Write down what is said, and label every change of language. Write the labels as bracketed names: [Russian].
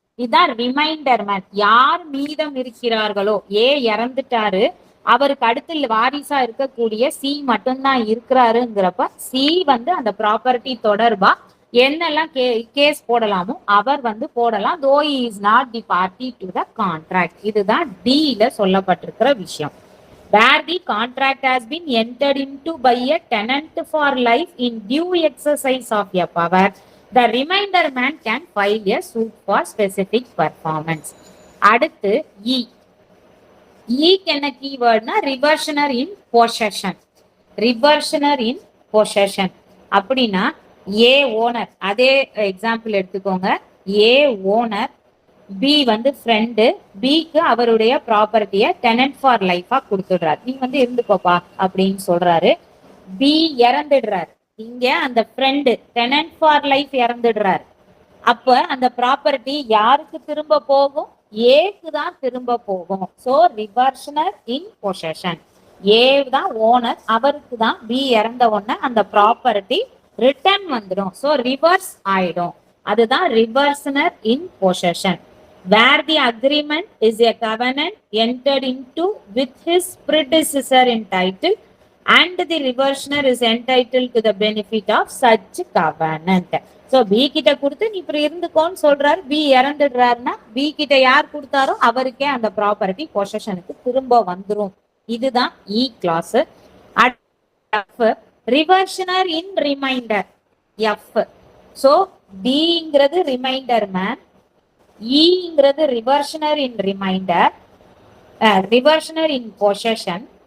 [Tamil] இதுதான் reminder man. யார் மீதம் இருக்கிறார்களோ, ஏ இறந்துட்டாரு, அவருக்கு அடுத்து வாரிசா இருக்கக்கூடிய சி மட்டும்தான் இருக்கிறாருங்கிறப்ப சி வந்து அந்த ப்ராப்பர்ட்டி தொடர்பா என்னெல்லாம் கேஸ் போடலாமோ அவர் வந்து போடலாம். [English] Though is not the party to the contract. [Tamil] இதுதான் டில சொல்லப்பட்டிருக்கிற விஷயம். [English] Where the contract has been entered into by a tenant for life in due exercise of a power, the remainder man can file a suit for specific performance. [Tamil] அடுத்து E. க்கு என்ன கீவேர்ட்னா ரிவர்ஷனர் இன் possession. ரிவர்ஷனர் இன் possession அப்படின்னா ஏ owner, அதே example எடுத்துக்கோங்க. ஏ owner, B வந்து friend, பிக்கு அவருடைய ப்ராப்பர்ட்டியை டெனன்ட் ஃபார் லைஃபா கொடுத்துடுறாரு. நீ வந்து இருந்துக்கோப்பா அப்படின்னு சொல்றாரு. பி இறந்துடுறாரு. இங்க அந்த ஃப்ரெண்டு டெனன்ட் ஃபார் லைஃப் இறந்துடுறாரு. அப்ப அந்த ப்ராப்பர்ட்டி யாருக்கு திரும்ப போகும், ஏக்கு தான் திரும்ப போகும். சோ ரிவர்ஷனர் இன் பொசஷன். ஏ தான் ஓனர், அவருக்கு தான் பி இறந்த உடனே அந்த ப்ராப்பர்ட்டி ரிட்டர்ன் வந்துடும். சோ ரிவர்ஸ் ஆயிடும். அதுதான் ரிவர்ஷனர் இன் possession. [English] Where the agreement is a covenant entered into with his predecessor in title and the reversioner is entitled to the benefit of such covenant. [Tamil] So B கிட்ட கொடுத்து நீ இப்படி இருந்துக்கோன்னு சொல்றாரு. B இறந்துடுறாருன்னா B கிட்ட யார் கொடுத்தாரோ அவருக்கே அந்த ப்ராப்பர்ட்டி பொசஷனுக்கு திரும்ப வந்துரும். இதுதான் இ கிளாஸ். ரிவர்ஷனர் இன் reminder F. So டிங்கிறது reminder man, ஈங்கிறது ரிவர்ஷனர் இன் ரிமைண்டர், ரிவர்ஷனர் இன் பொசஷன்.